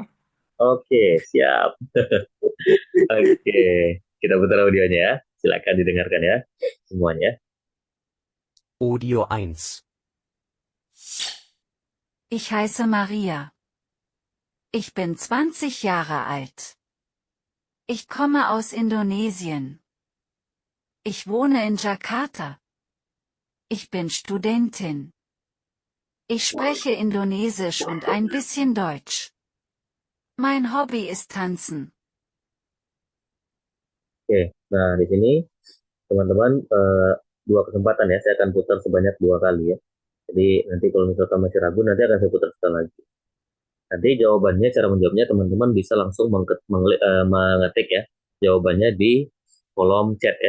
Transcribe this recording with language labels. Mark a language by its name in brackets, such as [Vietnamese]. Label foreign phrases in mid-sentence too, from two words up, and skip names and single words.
[Indonesian] Oke, siap. Oke, kita putar audionya ya. Silakan didengarkan ya, semuanya. Audio 1. [German] Ich heiße Maria. Ich bin 20 Jahre alt. Ich komme aus Indonesien. Ich wohne in Jakarta. Ich bin Studentin. Ich spreche Indonesisch und ein bisschen Deutsch. Mein Hobby ist Tanzen. [Indonesian] Oke, nah di sini teman-teman dua kesempatan ya, saya akan putar sebanyak 2 kali ya. Jadi nanti kalau misalkan masih ragu, nanti akan saya putar sekali lagi. Nanti jawabannya, cara menjawabnya teman-teman bisa langsung mengetik ya jawabannya di kolom chat ya.